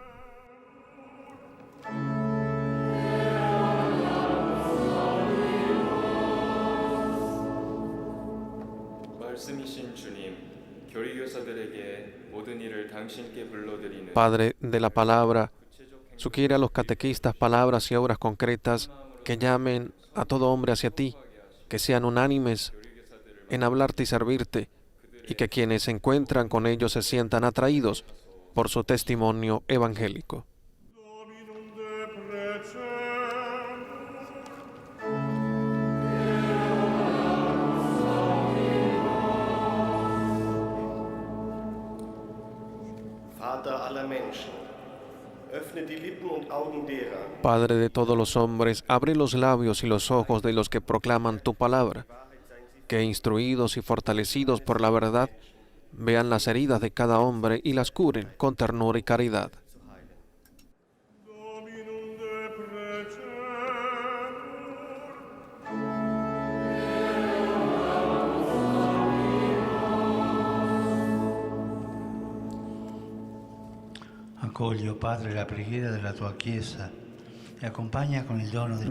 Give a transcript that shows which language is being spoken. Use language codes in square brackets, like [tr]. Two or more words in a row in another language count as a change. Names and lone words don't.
[es] Padre de la palabra, sugiere a los catequistas palabras y obras concretas que llamen a todo hombre hacia ti, que sean unánimes en hablarte y servirte, y que quienes se encuentran con ellos se sientan atraídos por su testimonio evangélico. [la] Dominum de precem. [de] Vater aller Menschen, öffne die Lippen und Augen derer, [es] Padre de todos los hombres, abre los labios y los ojos de los que proclaman tu palabra, que instruidos y fortalecidos por la verdad, vean las heridas de cada hombre y las curen con ternura y caridad. [la] Dominum de precem. [it] Accogli, Padre, la preghiera della tua Chiesa e accompagna con il dono del